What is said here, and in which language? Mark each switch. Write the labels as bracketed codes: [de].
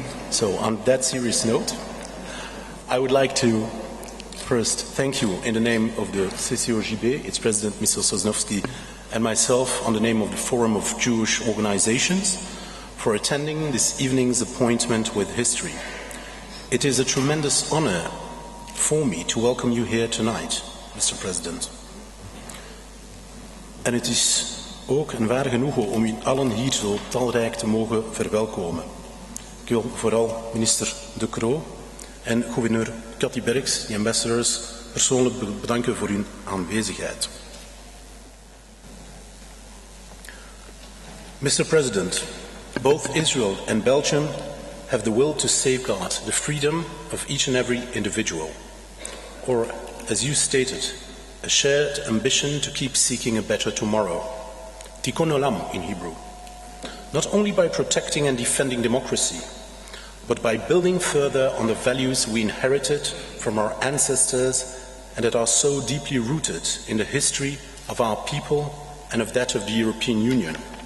[en] So on that serious note, I would like to first thank you in the name of the CCOJB, its president, Mr. Sosnowski, and myself on the name of the Forum of Jewish Organizations for attending this evening's appointment with history. It is a tremendous honor for me to welcome you here tonight, Mr. President. [nl] En het is ook een waar genoegen om u allen hier zo talrijk te mogen verwelkomen. Ik wil vooral minister De Croo en gouverneur Cathy Berks, de ambassadors, persoonlijk bedanken voor hun aanwezigheid. [en] Mr. President, both Israel and Belgium have the will to safeguard the freedom of each and every individual, or, as you stated, a shared ambition to keep seeking a better tomorrow, tikkun olam in Hebrew, not only by protecting and defending democracy, but by building further on the values we inherited from our ancestors and that are so deeply rooted in the history of our people and of that of the European Union.